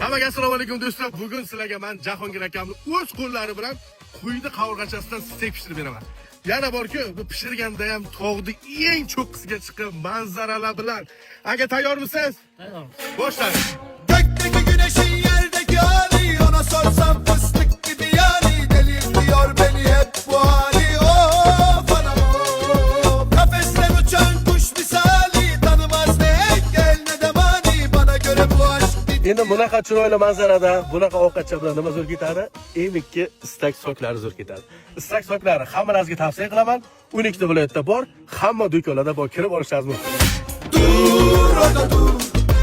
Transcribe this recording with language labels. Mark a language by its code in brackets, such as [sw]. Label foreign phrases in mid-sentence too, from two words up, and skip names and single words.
[uz] Hammaga assalomu alaykum do'stlar. Bugun sizlarga men Jahongir akamning o'z qo'llari bilan quyida qovurg'achasidan steak pishirib beraman. Yana borki, bu pishirganda ham tog'ning eng cho'qqisiga chiqqan manzaralar bilan. Aka tayyormisiz? Tayyor. Boshlaylik. [tr] Gökteki güneşin yerdeki hali, ona sorsam fıstık gibi yani. Deli diyor beni hep bu hali. Of anam of. Kafesten uçan kuş misali, tanımaz ne engel ne de mani. Bana göre bu aşk bir [uz] Endi bunaqa chiroyli manzarada, bunaqa ovqatcha bilan nima zo'r ketadi? Emikki istak soklari zo'r ketadi. Istak soklari hammangizga tavsiya qilaman. 12 viloyatda bor, hamma do'konlarda bor, kirib olishingiz mumkin. [tr] dur orada dur.